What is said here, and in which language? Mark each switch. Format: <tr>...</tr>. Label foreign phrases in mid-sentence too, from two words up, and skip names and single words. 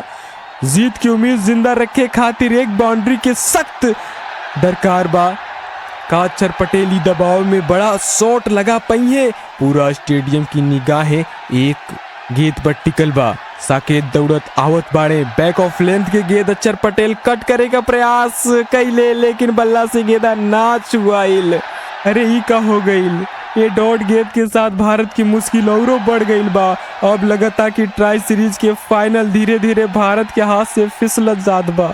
<bho>जीत की उम्मीद जिंदा रखे खातिर एक बाउंड्री के सख्त दरकार बा। का अक्षर पटेल ही दबाव में बड़ा शॉट लगा पई है। पूरा स्टेडियम की निगाहें एक गेंद पर टिकल बा। साकेत दौड़त आवत बाड़े।</bho> <en>back of length</en> <bho>के गेंद अक्षर पटेल कट करे का प्रयास कैले लेकिन बल्ला से गेंदा ना छुआइल। अरे ही का हो गईल। ये डॉट गेंद के साथ भारत की मुश्किल और बढ़ गईल बा। अब लगता कि</bho> <en>tri series</en> <bho>के फाइनल धीरे धीरे भारत के हाथ से फिसलत जात बा।</bho>